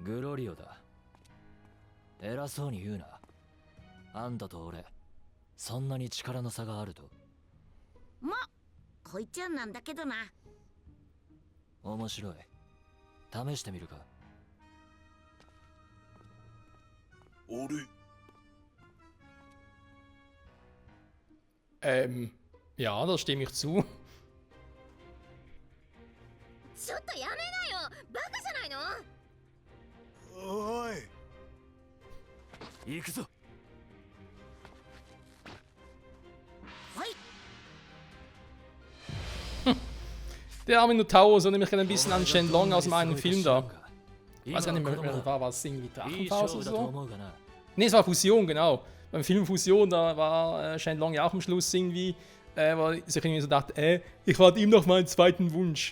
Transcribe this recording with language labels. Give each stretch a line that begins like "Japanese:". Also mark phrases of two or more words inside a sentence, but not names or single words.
Japanese: グロリオだ。偉そうに言うな。あんたと俺、そんなに力の差があると？ま、こいつはなんだけどな。面白い。試してみるか。俺。
German: Ja, da stimme ich zu.
Japanese: ちょっとやめなよ、バカじゃないの？おい。行くぞ。はい。
German: Der Minotaur so nämlich ein bisschen an Shenlong aus dem einen Film da. Ich weiß gar nicht mehr, war es irgendwie Drachenfaust oder so? Ne, es war Fusion, genau. Beim Film Fusion, da war Shenlong ja auch am Schluss irgendwie, wo sich irgendwie so dachte, ich warte ihm noch meinen zweiten Wunsch.